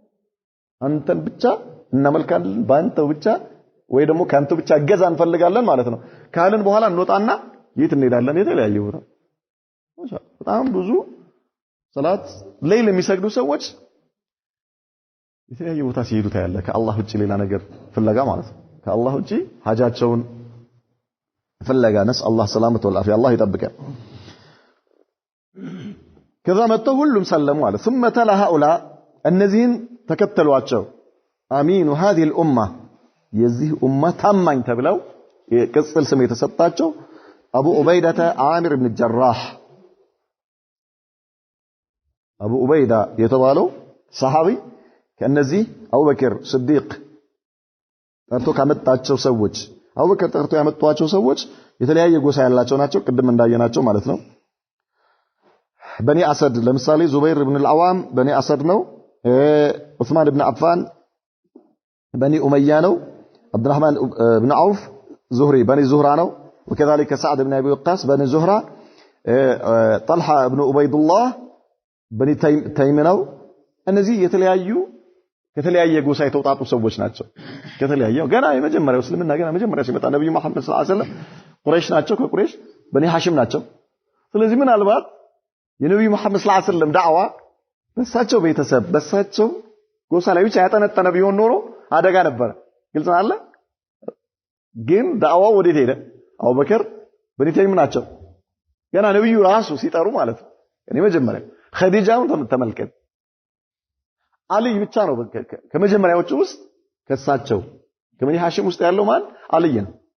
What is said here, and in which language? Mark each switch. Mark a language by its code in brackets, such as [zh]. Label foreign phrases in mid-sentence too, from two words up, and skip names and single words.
[am] ባንተ ብቻ ወይ ደግሞ ካንተ ብቻ ገዛ እንፈልጋለን ማለት ነው ካልን በኋላ እንወጣና የት እንሄዳለን የተለያየ ቦታ በጣም ብዙ ሰላት ሌሊት የሚሰግዱ ሰዎች የተለያየ ቦታ ሲሄዱ ታያለ ከአላህ ውጪ ሌላ ነገር ፍለጋ ማለት ነው ከአላህ ውጪ ሐጃቸውን ፈለጋ [ar] نسأل الله السلامة والعافية [am] አላህ ይጠብቀን ከዛ መጥተው ሁሉም ሰለሙ አለ [ar] ثم تلا هؤلاء [am] እነዚህን ተከተሏቸው [ar] أمين هذه الأمة [am] የዚህ ኡማ ታማኝ ተብለው የቅጽል ስም የተሰጣቸው አቡ ዑበይዳ ዓሚር ኢብኑ ጀራህ አቡ ዑበይዳ የተባለው ሰሃቢ ከነዚህ አቡበክር ስዲቅ ጠርቶ ካመጣቸው ሰዎች አቡበክር ጠርቶ ያመጣቸው ሰዎች የተለያየ ጎሳ ያላቸው ናቸው ቅድም እንዳየናቸው ማለት ነው በኒ አሰድ ለምሳሌ ዙበይር ኢብኑ አልዓዋም በኒ አሰድ ነው ዑስማን ኢብኑ አፋን በኒ ኡመያ ነው አብዱራህማን ኢብኑ አውፍ ዙህሪ በኒ ዙህራ ነው [ar] وكذلك سعد بن ابي وقاص بني زهره طلحه ابن عبيد الله بني تيم [am] ነው እነዚህ የተለያዩ ከተለያየ ጎሳ የተውጣጡ ሰዎች ናቸው ከተለያየው ገና የመጀመሪያው እስልምና ገና መጀመሪያ ሲመጣ ነብዩ መሐመድ [ar] صلى الله عليه وسلم [am] ቁረይሽ ናቸው ከቁረይሽ በኒ ሐሽም ናቸው ስለዚህ ምናልባት የነብዩ መሐመድ [ar] صلى الله عليه وسلم [am] ዳዕዋ በሳቸው ቤተሰብ በሳቸው ጎሳ ላይ ብቻ ያጠነጠነ ቢሆን ኖሮ አደጋ ነበር ግልጽ አለ ግን ዳዕዋው ወዴት ሄደ አቡበከር በኒ ተይም ናቸው ገና ነብዩ ራሱ ሲጠሩ ማለት ነው እኔ መጀመሪያ ኸዲጃውን ተመልከት አልይ ብቻ ነው ከመጀመሪያዎቹ ውስጥ ከሳቸው ከበኒ ሐሽም ውስጥ ያለው ማን አልይ ነው